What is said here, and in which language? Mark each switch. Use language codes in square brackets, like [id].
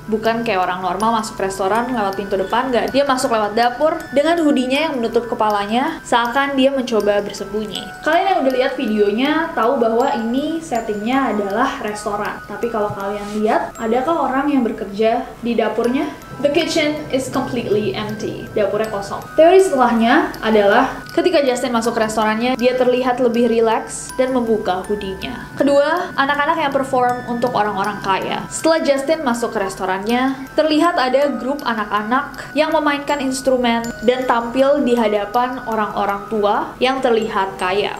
[id] Bukan kayak orang normal masuk restoran lewat pintu depan, nggak. Dia masuk lewat dapur dengan hoodie-nya yang menutup kepalanya, seakan dia mencoba bersembunyi. Kalian yang udah lihat videonya tahu bahwa ini settingnya adalah restoran. Tapi kalau kalian lihat, adakah orang yang bekerja di dapurnya? [en] The kitchen is completely empty. [id] Dapurnya kosong. Teori setelahnya adalah ketika Justin masuk ke restorannya, dia terlihat lebih rileks dan membuka hoodie-nya. Kedua, anak-anak yang perform untuk orang-orang kaya. Setelah Justin masuk ke restorannya, terlihat ada grup anak-anak yang memainkan instrumen dan tampil di hadapan orang-orang tua yang terlihat kaya.